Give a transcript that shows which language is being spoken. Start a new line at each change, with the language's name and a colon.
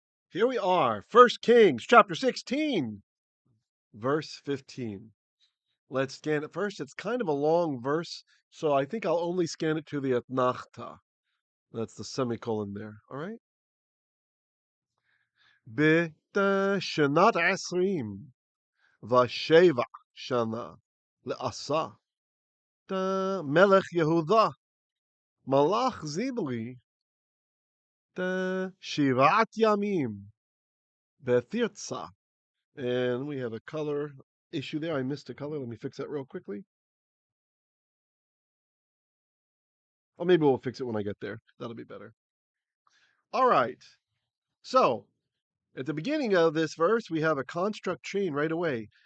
English: Here we are, First Kings chapter 16, verse 15. Let's scan it first. It's kind of a long verse, so I think I'll only scan it to the Atnachta. That's the semicolon there. All right.
Hebrew: בשנת 27 שנה לעשה מלך יהודה מלך זמרי 7 ימים בתרצה.
English: And we have a color issue there. I missed a color. Let me fix that real quickly. Or maybe we'll fix it when I get there. That'll be better. All right. So at the beginning of this verse, we have a construct chain right away.